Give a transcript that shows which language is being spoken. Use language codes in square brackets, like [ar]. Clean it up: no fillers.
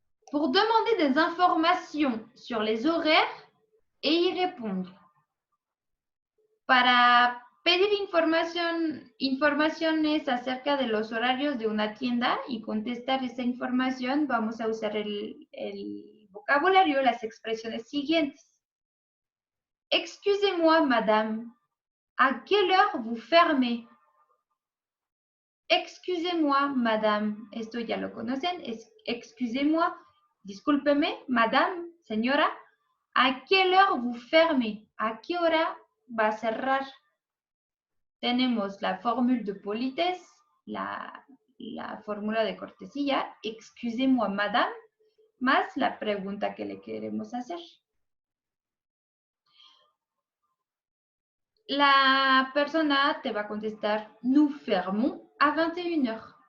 [fr] Pour demander des informations sur les horaires et y répondre. [es] Para pedir informaciones acerca de los horarios de una tienda y contestar esa información, vamos a usar el vocabulario, las expresiones siguientes. [fr] Excusez-moi, madame, ¿à quelle heure vous fermez? Excusez-moi, madame. [es] Esto ya lo conocen. Excusez-moi, discúlpeme, madame, señora. [fr] ¿A quelle heure vous fermez? [es] ¿A qué hora va a cerrar? Tenemos la fórmula de politesse, la fórmula de cortesía, [fr] excusez-moi, madame, [es] más la pregunta que le queremos hacer. La persona te va a contestar, [fr] nous fermons à 21h.